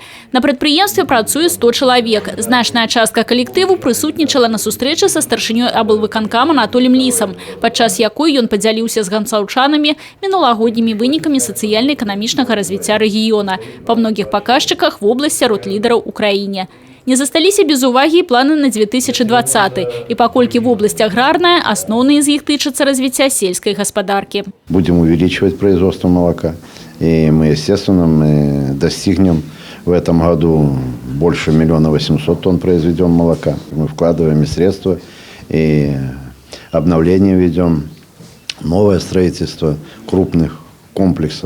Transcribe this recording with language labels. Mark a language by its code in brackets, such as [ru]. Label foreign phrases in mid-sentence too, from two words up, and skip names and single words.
[be] На прадпрыемстве працуе 100 чалавек. Значная частка калектыву прысутнічала на сустрэчы са старшынёй аблвыканкама Анатолем Лісам, падчас якой ён падзяліўся з ганцаўчанамі мінулагоднімі вынікамі сацыяльна-эканамічнага развіцця рэгіёна. Па многіх паказчыках вобласць сярод лідараў у краіне. Не засталіся без увагі планы на 2020. И паколькі вобласць аграрная, [ru] основные из них тычацца развития сельской господарки. Будем увеличивать производство молока. И мы, естественно, достигнем в этом году больше 1 800 000 тонн произведем молока. Мы вкладываем и средства, и обновление ведем, новое строительство крупных комплексов.